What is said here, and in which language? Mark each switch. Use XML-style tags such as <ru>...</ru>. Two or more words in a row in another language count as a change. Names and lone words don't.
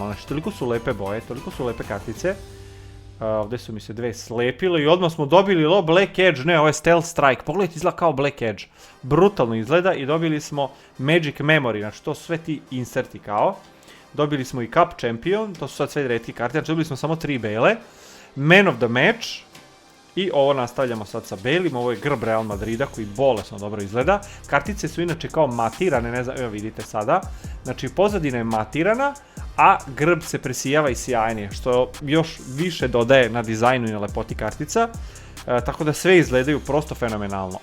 <sr>Znači toliko su lepe boje, toliko su lepe kartice. Ovdje su mi se dve slepile i odmah smo dobili Black Edge, ne, ovo je Stealth Strike, pogledajte, izgleda kao Black Edge, brutalno izgleda i dobili smo Magic Memory, znači to su sve ti inserti kao, dobili smo i Cup Champion, to su sad sve retke karte, znači dobili smo samo 3 bele, Man of the Match i ovo nastavljamo sad sa belim, ovo je grb Real Madrida koji bolesno dobro izgleda, kartice su inače kao matirane, ne znam, evo vidite sada, znači pozadina je matirana, a grb se presijava i sjajnije, što još više dodaje na dizajnu i na lepoti kartica, tako da sve izgledaju prosto fenomenalno.</sr>